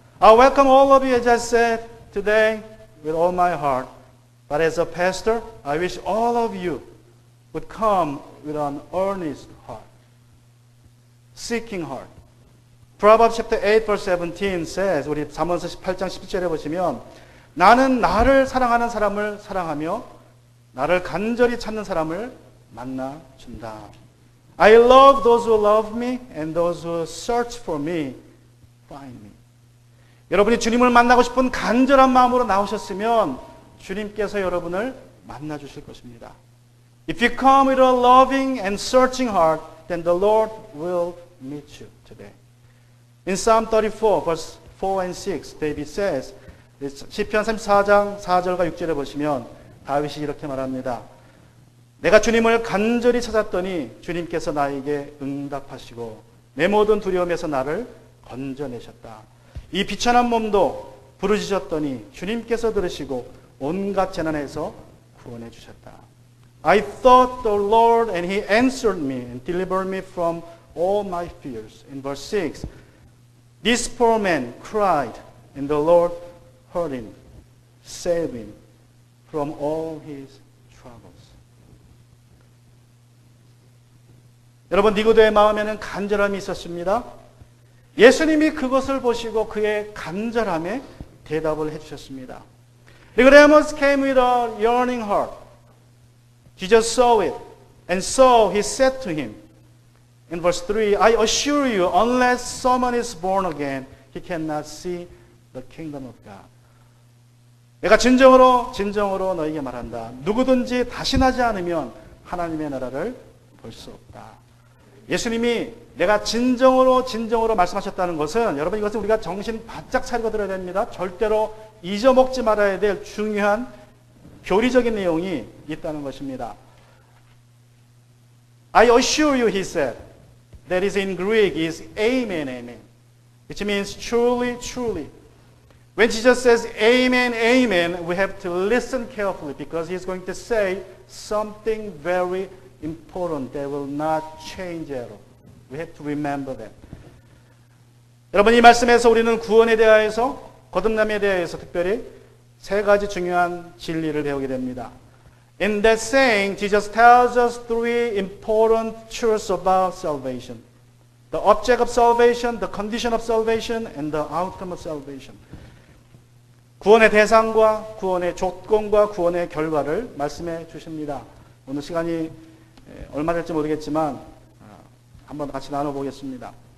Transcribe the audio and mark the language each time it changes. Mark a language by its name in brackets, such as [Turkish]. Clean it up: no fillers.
[English] I welcome all of you, as I said today, with all my heart. But as a pastor, I wish all of you would come with an earnest heart, seeking heart. Proverbs chapter 8, verse 17 says, [Korean] 우리 잠언서 18장 17절에 보시면 나는 나를 사랑하는 사람을 사랑하며 나를 간절히 찾는 사람을 만나준다. [English] I love those who love me and those who search for me find me. [Korean] 여러분이 주님을 만나고 싶은 간절한 마음으로 나오셨으면 주님께서 여러분을 만나주실 것입니다. [English] If you come with a loving and searching heart, then the Lord will meet you today. In Psalm 34, verse 4 and 6, David says, [Korean] 시편 34장 4절과 6절에 보시면 다윗이 이렇게 말합니다. 내가 주님을 간절히 찾았더니 주님께서 나에게 응답하시고 내 모든 두려움에서 나를 건져내셨다. 이 비천한 몸도 부르짖었더니 주님께서 들으시고 온갖 재난에서 구원해 주셨다. [English] I thought the Lord and He answered me and delivered me from all my fears. In verse 6, this poor man cried and the Lord heard him, saved him from all his troubles. [Korean] 여러분, 니고데의 마음에는 간절함이 있었습니다. 예수님이 그것을 보시고 그의 간절함에 대답을 해주셨습니다. [English] Nicodemus came with a yearning heart. Jesus saw it, and so He said to him, in verse 3, I assure you, unless someone is born again, he cannot see the kingdom of God. [Korean] 내가 진정으로 너에게 말한다. 누구든지 다시 나지 않으면 하나님의 나라를 볼 수 없다. 예수님이 내가 진정으로 말씀하셨다는 것은 여러분 이것은 우리가 정신 바짝 차리고 들어야 됩니다. 절대로 잊어먹지 말아야 될 중요한 교리적인 내용이 있다는 것입니다. [English] I assure you, he said, that is in Greek is amen, amen, which means truly, truly. When Jesus says amen, amen, we have to listen carefully because he's going to say something very important that will not change at all. We have to remember that. [Korean] 여러분 이 말씀에서 우리는 구원에 대하여서 거듭남에 대하여서 특별히 세 가지 중요한 진리를 배우게 됩니다. [English] In that saying, Jesus tells us three important truths about salvation. The object of salvation, the condition of salvation, and the outcome of salvation. [Korean] 구원의 대상과 구원의 조건과 구원의 결과를 말씀해 주십니다. 오늘 시간이 얼마 될지 모르겠지만 한번 같이 나눠보겠습니다.